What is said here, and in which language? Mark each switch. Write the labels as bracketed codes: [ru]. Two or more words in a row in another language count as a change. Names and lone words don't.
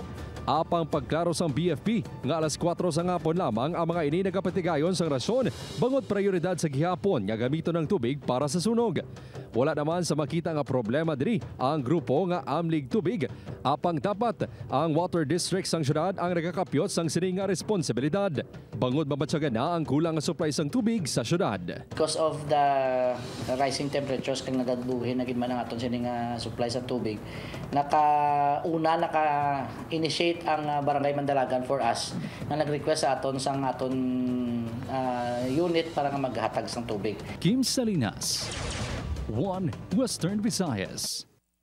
[hil] Apang pagklaro sang BFP nga alas 4 sa ngapon lamang ang mga ini nagapatigayon sang rasyon bangod prioridad sa gihapon nga gamiton ng tubig para sa sunog. Wala naman sa makita nga problema diri ang grupo nga amlig tubig. Apang dapat ang water district sang syudad ang nagakapyot sang sini nga responsibilidad. Bangod mabatyagan na ang kulang nga supply sang tubig sa syudad. [en] Because of the rising temperatures [hil] kang nagabuhin na gid man ang aton sini nga supply sa tubig, naka-initiate ang Barangay Mandalagan [en] for us [hil] na nag-request sa aton sang aton unit para nga maghatag sang tubig. Kim Salinas, One Western Visayas.